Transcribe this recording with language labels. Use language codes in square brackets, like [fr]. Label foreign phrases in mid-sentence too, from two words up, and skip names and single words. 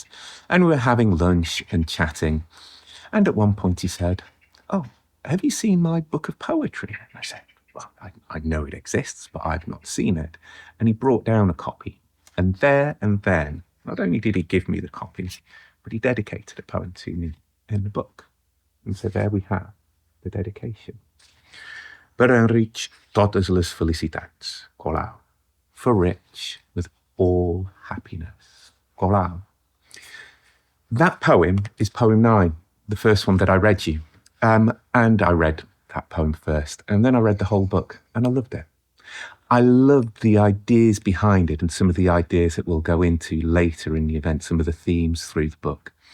[en] And we were having lunch and chatting. And at one point he said, "Oh, have you seen my book of poetry?" And I said, "Well, I know it exists, but I've not seen it." And he brought down a copy. And there and then, not only did he give me the copy, but he dedicated a poem to me in the book. And so there we have the dedication. [ca] Per enrich totes les felicitats, Colau. [en] For rich with all happiness, Colau. That poem is poem 9, the first one that I read you. And I read that poem first, and then I read the whole book, and I loved it. I loved the ideas behind it and some of the ideas that we'll go into later in the event, some of the themes through the book.